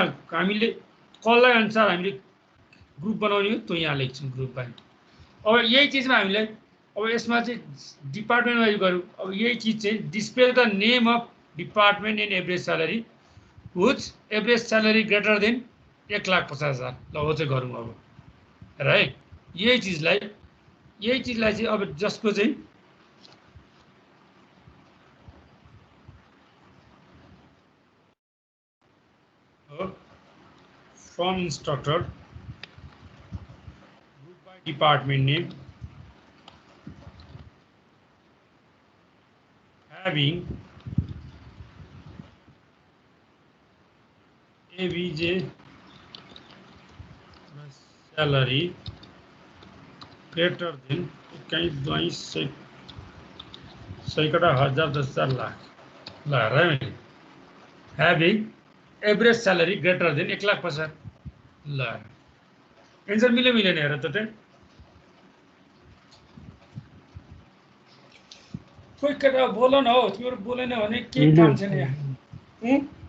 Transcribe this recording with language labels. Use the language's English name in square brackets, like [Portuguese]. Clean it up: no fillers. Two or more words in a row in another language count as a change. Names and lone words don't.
[Nepali] हामीले कसलाई अनुसार हामीले ग्रुप बनाउने हो त्यो यहाँ लेख्छौँ [English] group by [Nepali] अब यही चिजमा हामीले अब यसमा चाहिँ [English] department wise [Nepali] गरौँ अब यही चिज चाहिँ [English] display the name of department in average salary whose average salary greater than 1,50,000 [Nepali] ल हो चाहिँ गरौँ अब राइट यही चिजलाई चाहिँ अब जसको चाहिँ [English] from instructor group by department name having AVJ salary greater than [Hindi] कहीं 1,000 लाख ला रहा है [English] having average salary greater than 1,50,000 [Nepali] ल एन्सर मिलेन हेर त त्यहाँ कोही केटा बोल न हौ तिमीहरू बोलेन भने के काम छैन यहाँ